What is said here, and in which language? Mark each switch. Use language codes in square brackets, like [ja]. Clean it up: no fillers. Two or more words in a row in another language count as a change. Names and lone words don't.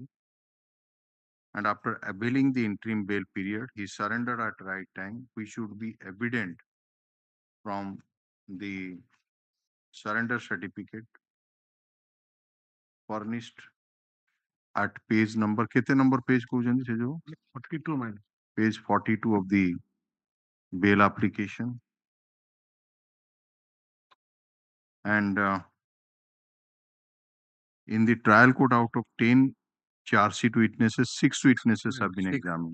[en] And after availing the interim bail period, he surrendered at right time, which should be evident from the surrender certificate furnished at page number, kete number page kouchandi se jo? 42, my lord. Page 42 of the bail application. And in the trial court, out of 10 charge sheet witnesses, 6 witnesses have been examined.